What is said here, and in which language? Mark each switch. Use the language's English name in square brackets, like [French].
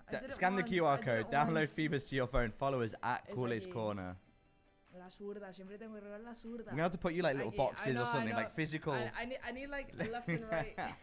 [English] Scan the QR code, download Feeberse to your phone, follow us at Culers Corner. [Spanish] La zurda, siempre tengo que regar la zurda. [English] We're going to have to put you like little boxes or something, like physical. I need like a left and right.